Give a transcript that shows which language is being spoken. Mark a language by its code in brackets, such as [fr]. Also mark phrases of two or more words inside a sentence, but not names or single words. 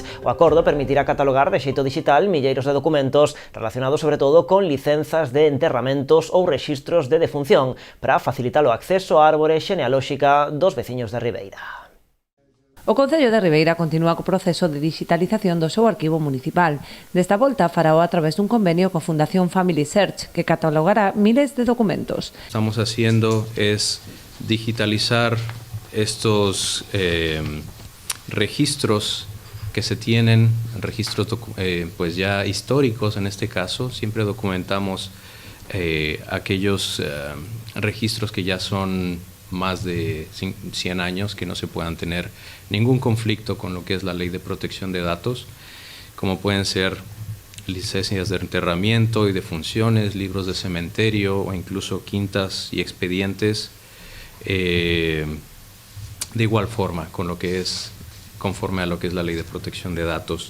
[gl] O acordo permitirá catalogar de xeito digital milleiros de documentos relacionados sobre todo con licenzas de enterramentos ou rexistros de defunción para facilitar o acceso á árbore xenealóxica dos veciños de Ribeira. O Concello de Ribeira continúa co proceso de digitalización do seu arquivo municipal. Desta volta farao a través dun convenio coa Fundación Family Search, que catalogará miles de documentos. [es] Estamos haciendo es digitalizar estos registros que se tienen, registros pues ya históricos en este caso. Siempre documentamos aquellos registros que ya son más de 100 años, que no se puedan tener ningún conflicto con lo que es la ley de protección de datos, como pueden ser licencias de enterramiento y defunciones, libros de cementerio o incluso quintas y expedientes, de igual forma con lo que es conforme a lo que es la ley de protección de datos.